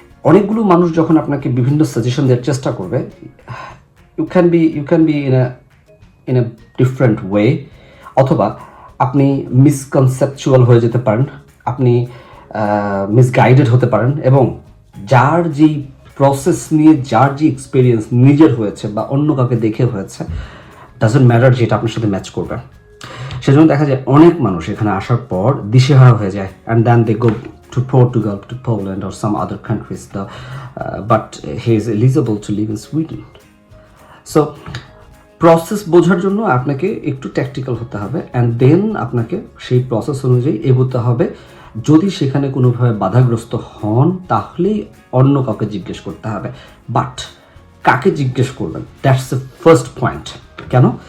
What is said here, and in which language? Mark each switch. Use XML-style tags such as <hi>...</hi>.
<bn>অনেকগুলো মানুষ যখন আপনাকে বিভিন্ন সাজেশন দেওয়ার চেষ্টা করবে, you can be in a different way, অথবা আপনি মিসকনসেপচুয়াল হয়ে যেতে পারেন, আপনি মিসগাইডেড হতে পারেন, এবং যার যেই প্রসেস নিয়ে যার যে এক্সপিরিয়েন্স নিজের হয়েছে বা অন্য কাউকে দেখে হয়েছে, ডাজন্ট ম্যাটার যেটা আপনার সাথে ম্যাচ করবে।</bn> <en>সেজন্য দেখা যায় অনেক মানুষ এখানে আসার পর দিশেহারা হয়ে যায়, and then they go to Portugal, to Poland or some other countries, but he is eligible to live in Sweden.</en> <bn>So process বোঝার জন্য আপনাকে একটু ট্যাকটিক্যাল হতে হবে, অ্যান্ড দেন আপনাকে সেই প্রসেস অনুযায়ী এগোতে হবে। যদি সেখানে কোনোভাবে বাধাগ্রস্ত হন তাহলেই অন্য কাউকে জিজ্ঞেস করতে হবে, বাট কাকে জিজ্ঞেস করবেন, দ্যাটস দ্য ফার্স্ট পয়েন্ট। কেন?</bn>